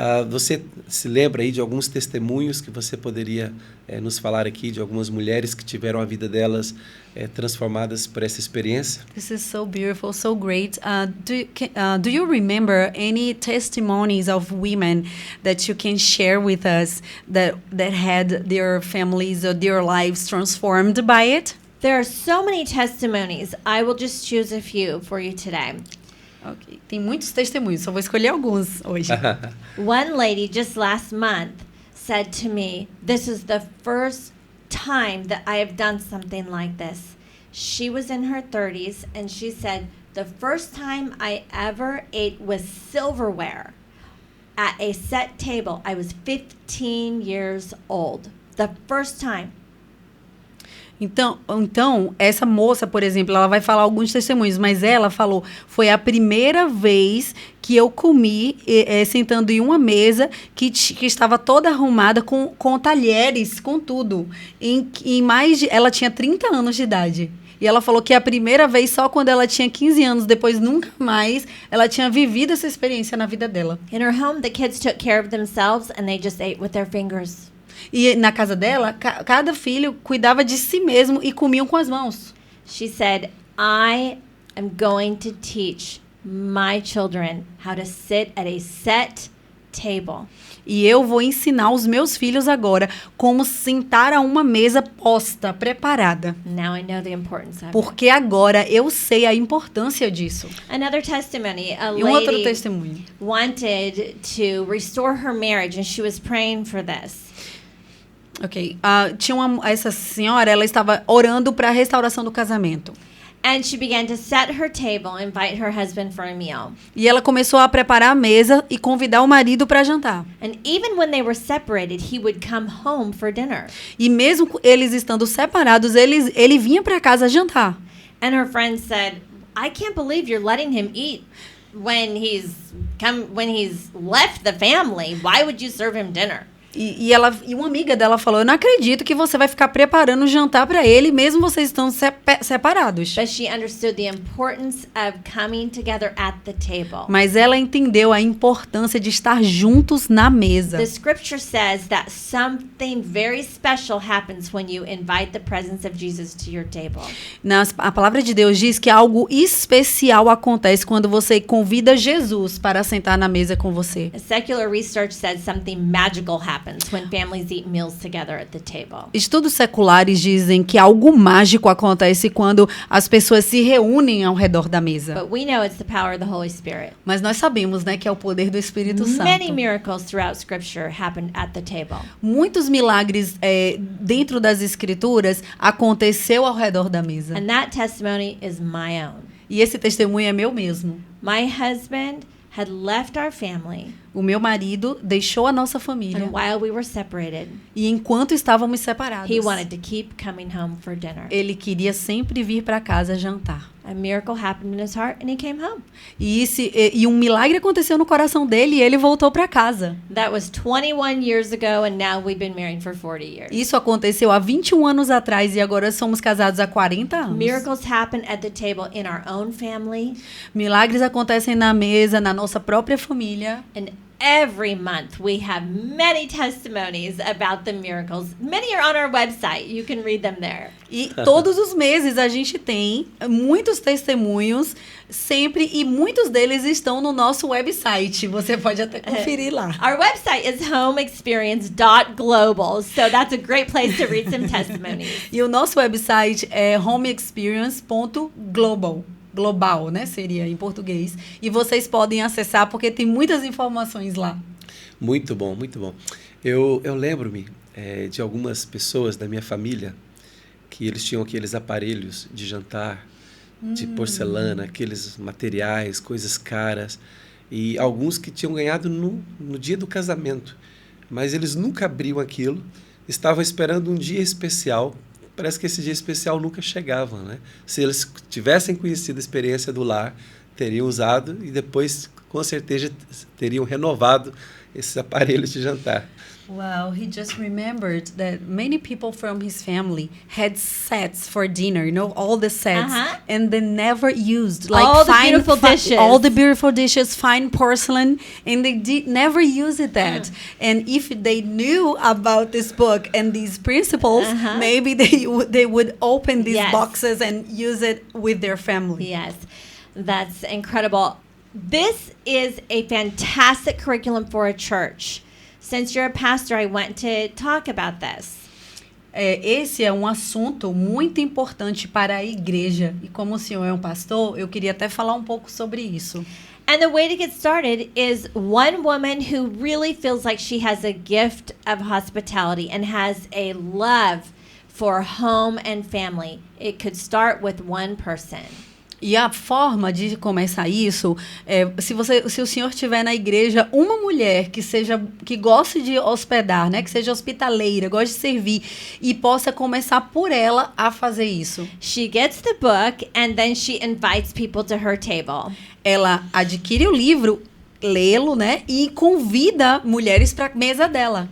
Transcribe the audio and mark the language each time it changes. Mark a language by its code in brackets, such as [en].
[pt] Você se lembra aí de alguns testemunhos que você poderia nos falar aqui, de algumas mulheres que tiveram a vida delas transformadas por essa experiência? [en] This is so beautiful, so great. Do you remember any testimonies of women that you can share with us that had their families or their lives transformed by it? There are so many testimonies. I will just choose a few for you today. Okay. [pt] Tem muitos testemunhos, só vou escolher alguns hoje. [en] One lady just last month said to me, this is the first time that I have done something like this. She was in her 30s and she said, the first time I ever ate with silverware at a set table, I was 15 years old. The first time. [pt] Então, essa moça, por exemplo, ela vai falar alguns testemunhos, mas ela falou, foi a primeira vez que eu comi sentando em uma mesa que estava toda arrumada com talheres, com tudo. Ela tinha 30 anos de idade. E ela falou que a primeira vez só quando ela tinha 15 anos, depois nunca mais, ela tinha vivido essa experiência na vida dela. [en] In her home, the kids took care of themselves and they just ate with their fingers. [pt] E na casa dela, cada filho cuidava de si mesmo e comiam com as mãos. [en] She said, I am going to teach my children how to sit at a set table. [pt] E eu vou ensinar os meus filhos agora como sentar a uma mesa posta, preparada. [en] Now I know the importance of it. [pt] Porque agora eu sei a importância disso. [en] Another testimony, a [pt] E outro [en] lady [pt] testemunho. [en] wanted to restore her marriage and she was praying for this. Ok. [pt] Essa senhora, ela estava orando para a restauração do casamento. [en] And she began to set her table, invite her husband for a meal. [pt] E ela começou a preparar a mesa e convidar o marido para jantar. [en] And even when they were separated, he would come home for dinner. [pt] E mesmo eles estando separados, ele vinha para casa jantar. [en] And her friend said, I can't believe you're letting him eat when he's left the family. Why would you serve him dinner? [pt] E uma amiga dela falou, eu não acredito que você vai ficar preparando o jantar para ele, mesmo vocês estão separados. [en] But she understood the importance of coming together at the table. [pt] Mas ela entendeu a importância de estar juntos na mesa. [en] The scripture says that something very special happens when you invite the presence of Jesus to your table. [pt] A palavra de Deus diz que algo especial acontece quando você convida Jesus para sentar na mesa com você. [en] A secular research says something magical happens happens when families eat meals together at the table. [pt] Estudos seculares dizem que algo mágico acontece quando as pessoas se reúnem ao redor da mesa. [en] But we know it's the power of the Holy Spirit. [pt] Mas nós sabemos, né, que é o poder do Espírito [en] Many [pt] Santo. [en] miracles throughout Scripture happened at the table. [pt] Muitos milagres dentro das Escrituras aconteceu ao redor da mesa. [en] And that testimony is my own. [pt] E esse testemunho é meu mesmo. [en] My husband had left our family, [pt] O meu marido deixou a nossa família. [en] and while we were separated, [pt] E enquanto estávamos separados, [en] he wanted to keep coming home for dinner. [pt] ele queria sempre vir para casa jantar. [en] A miracle happened in his heart, and he came home. [pt] E um milagre aconteceu no coração dele e ele voltou para casa. [en] That was 21 years ago, and now we've been married for 40 years. [pt] Isso aconteceu há 21 anos atrás e agora somos casados há 40 anos. [en] Miracles happen at the table in our own family, [pt] Milagres acontecem na mesa, na nossa própria família. [en] and every month we have many testimonies about the miracles. Many are on our website. You can read them there. [pt] E todos os meses a gente tem muitos testemunhos, sempre, e muitos deles estão no nosso website. Você pode até conferir lá. [en] Our website is homeexperience.global, so that's a great place to read some testimonies. [pt] E o nosso website é homeexperience.global. Global, né? Seria em português. E vocês podem acessar porque tem muitas informações lá. Muito bom, muito bom. Eu lembro-me de algumas pessoas da minha família que eles tinham aqueles aparelhos de jantar, de porcelana, aqueles materiais, coisas caras, e alguns que tinham ganhado no dia do casamento. Mas eles nunca abriam aquilo, estavam esperando um dia especial. Parece que esse dia especial nunca chegava, né? Se eles tivessem conhecido a experiência do lar, teriam usado e depois, com certeza, teriam renovado esses aparelhos de jantar. [en] Wow, he just remembered that many people from his family had sets for dinner, you know, all the sets, and they never used All the beautiful dishes. all the beautiful dishes, fine porcelain, and they never used that. And if they knew about this book and these principles, maybe they would open these Yes. boxes and use it with their family. Yes, that's incredible. This is a fantastic curriculum for a church. Since you're a pastor, I want to talk about this. [pt] Esse é um assunto muito importante para a igreja. E como o senhor é um pastor, eu queria até falar um pouco sobre isso. [en] And the way to get started is one woman who really feels like she has a gift of hospitality and has a love for home and family. It could start with one person. [pt] E a forma de começar isso se o senhor tiver na igreja uma mulher que goste de hospedar, né, que seja hospitaleira, goste de servir e possa começar por ela a fazer isso. [en] She gets the book and then she invites people to her table. [pt] Ela adquire o livro, lê-lo, né, e convida mulheres para a mesa dela.